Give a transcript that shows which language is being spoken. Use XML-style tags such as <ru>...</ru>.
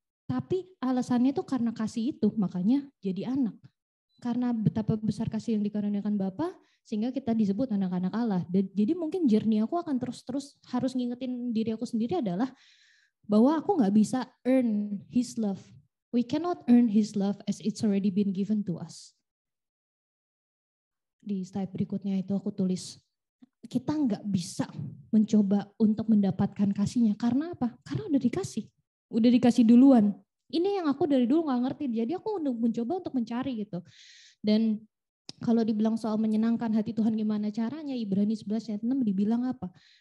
<id>Tapi alasannya tuh karena kasih itu makanya jadi anak. Karena betapa besar kasih yang dikaruniakan Bapa sehingga kita disebut anak-anak Allah. Jadi mungkin journey aku akan terus harus ngingetin diri aku sendiri adalah bahwa aku nggak bisa</id> <en>earn His love. We cannot earn His love as it's already been given to us.</en> <id>Di slide berikutnya itu aku tulis, kita nggak bisa mencoba untuk mendapatkan kasihnya. Karena apa? Karena udah dikasih duluan. Ini yang aku dari dulu nggak ngerti, jadi aku mencoba untuk mencari gitu. Dan kalau dibilang soal menyenangkan hati Tuhan gimana caranya, Ibrani 11 ayat 6 dibilang apa?</id>